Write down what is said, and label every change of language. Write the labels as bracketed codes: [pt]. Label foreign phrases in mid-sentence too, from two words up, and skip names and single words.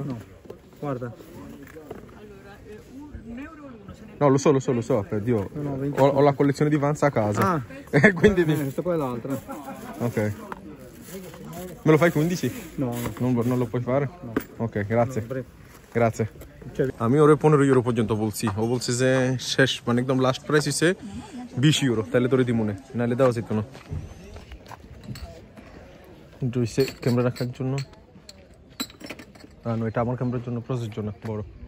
[it] No. Guarda. No, lo so, Dio. No, 20. Ho la collezione di Vans a casa. Ah. Quindi Questa qua è l'altra. Ok. Me lo fai 15? No. Non lo puoi fare? No. Ok, grazie. Prego. Grazie. [bn] আমি ওরে 15 ইউরো পর্যন্ত বলছি, ও বলছে যে শেষ মানে একদম লাস্ট প্রাইস হইছে 20 ইউরো, তাহলে তোরে দিমুনে নাহলে দেওয়া যেত না। দুইসে ক্যামেরা রাখার জন্য, না এটা আমার ক্যামেরার জন্য, প্রসেসর জন্য বড়।